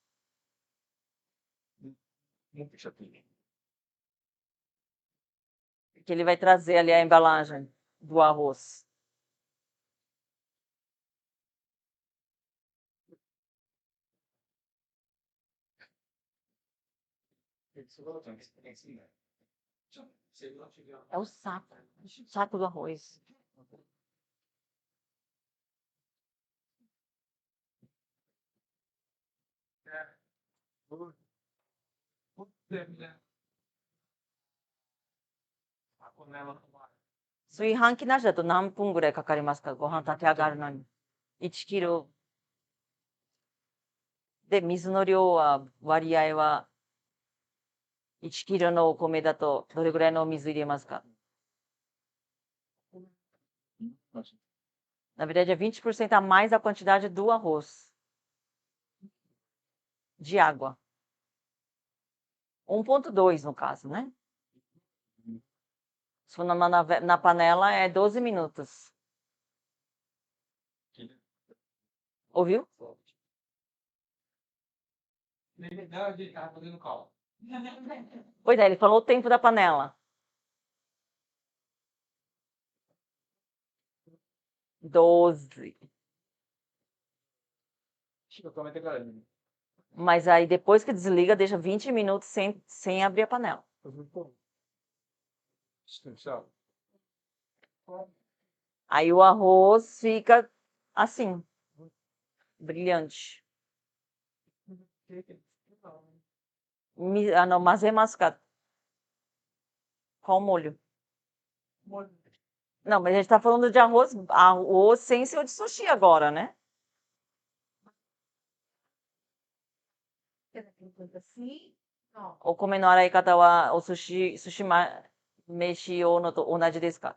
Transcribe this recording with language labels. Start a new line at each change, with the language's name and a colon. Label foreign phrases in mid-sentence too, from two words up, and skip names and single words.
Japanese: 持ってきちゃっていい？
Portuguese: Que ele vai trazer ali a embalagem do arroz.
Japanese: そこだとね、すんだよ。ちょっと、セルが違う。
Portuguese: É o saco do arroz.
Japanese: 炊飯器なだと何分ぐらいかかりますか？ご飯炊き上がるのに。1キロ。で、水の量は、割合は、1キロのお米だとどれぐらいのお水入れますか？
Portuguese: Na verdade, é 20% a mais da quantidade do arroz. De água. 1,2 no caso, né? Se for na panela, é 12 minutos. Ouviu? Ele tava fazendo cálculo. Pois é, ele falou o tempo da panela. 12.
Japanese: 火を止めてから煮る。
Portuguese: Mas aí depois que desliga, deixa 20 minutos sem abrir a panela.
Japanese: したら、
Portuguese: Aí o arroz fica assim, brilhante. Não, mas é mascado. Qual molho? Não, mas a gente está falando de arroz sem ser o de sushi agora, né?
Japanese: O 米の洗い方は、sushi飯用のと同じですか？